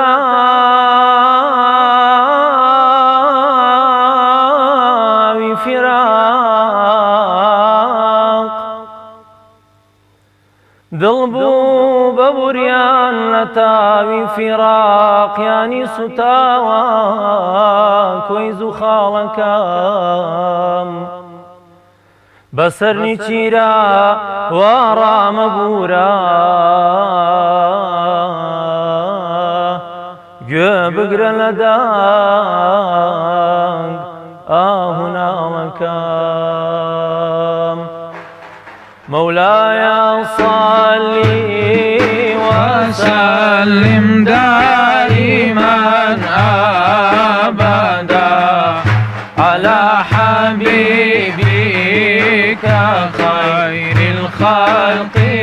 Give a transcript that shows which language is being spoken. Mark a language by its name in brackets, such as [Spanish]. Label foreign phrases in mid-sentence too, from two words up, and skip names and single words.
[Central Kurdish] تاوی فیراق دڵ بوو بە بوریان لە تاوی فیراق یانی سوتاوە کۆی زوو خاڵەکەم بەسەرنی چیرە وا ڕامەبوورە گوێ بگرە لە دانگ ئاهوناڵەکەم [Arabic] مولاي صلي وسلم دائما أبدا على حبيبك خير الخلق